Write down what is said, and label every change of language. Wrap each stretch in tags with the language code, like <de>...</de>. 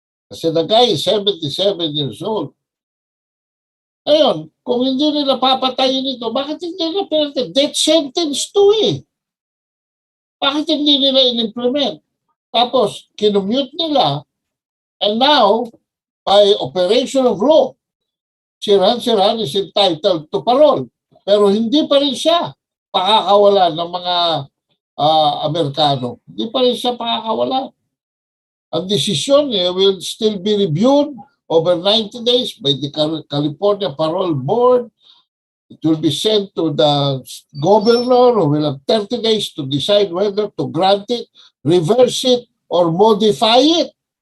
<tl>Kasi</tl> <en>the guy is 77 years old.</en> <tl>Ngayon, kung hindi nila papatayin ito, bakit hindi nila pinatay?</tl> <en>Death sentence to</en> <tl>Bakit hindi nila in-implement? Tapos, kinumute nila,</tl> <en>and now, by operation of law, Sirhan is entitled to parole.</en> <tl>Pero hindi pa rin siya pakakawala ng mga Amerikano. Hindi pa rin siya pakakawala. Ang desisyon</tl> <en>will still be reviewed over 90 days by the California Parole Board. It will be sent to the governor who will have 30 days to decide whether to grant it, reverse it, or modify it.</en>